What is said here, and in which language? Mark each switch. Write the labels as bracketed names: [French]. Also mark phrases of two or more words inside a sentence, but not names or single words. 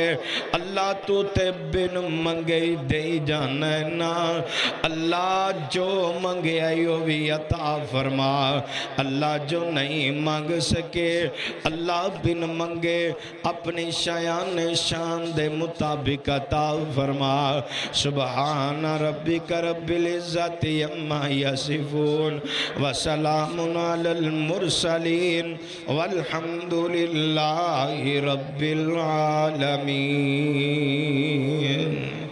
[Punjabi] اللہ توں تے بن منگے دے جانا ہے نا، اللہ جو منگے وہ بھی عطا فرما. اللہ جو نہیں مانگ سکے اللہ بن منگے اپنی شان شان دے مطابق عطا فرما. [Arabic] سبحان ربك رب العزة عما يصفون وسلام على المرسلين والحمد لله رب العالمين.